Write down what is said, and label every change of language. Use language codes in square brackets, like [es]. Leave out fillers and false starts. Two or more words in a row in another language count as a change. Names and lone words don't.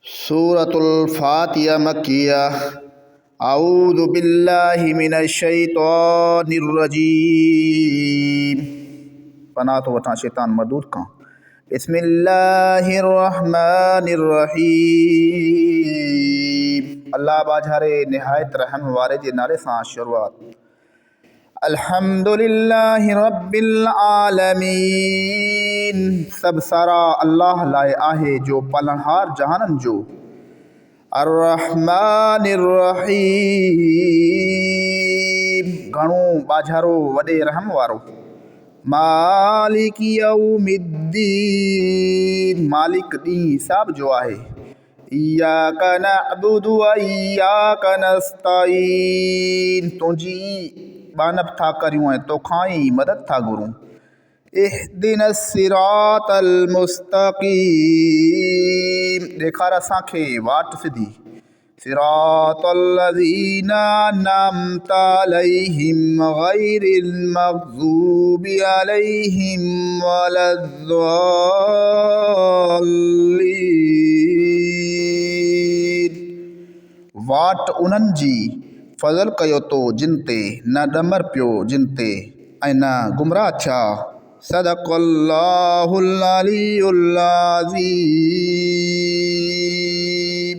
[ar] سورة الفاتحة مكية. أعوذ بالله من الشيطان الرجيم. [sd] पनाह तो वठां शैतान मरदूद खां। [ar] بسم الله الرحمن الرحيم. [sd] अल्लाह बाझारे निहायत रहम वारे जे नाले सां शुरुआत। [ar] الحمد لله رب العالمين. [sd] सब सारा अल्लाह लाए आहे जो पालनहार जहानन जो। [ar] الرحمن الرحيم. [sd] घणो बाझारो वडे रहम वारो। [ar] مالك يوم الدين. [sd] मालिक दी हिसाब जो आहे। [ar] إياك نعبد وإياك نستعين. [sd] तुंजी बानब था करियूं ऐं तोखां ई मदद था घुरूं। [ar] اهدنا الصراط المستقيم. [sd] ॾेखार असांखे वाट सिधी। [ar] صراط الذين أنعمت عليهم غير المغضوب عليهم ولا الضالين. [sd] वाट उन्हनि जी फज़ल कयो तो जिन ते न ॾमर पियो जिन ते ऐं न गुमराह थिया। [ar] صدق الله العلي العظيم.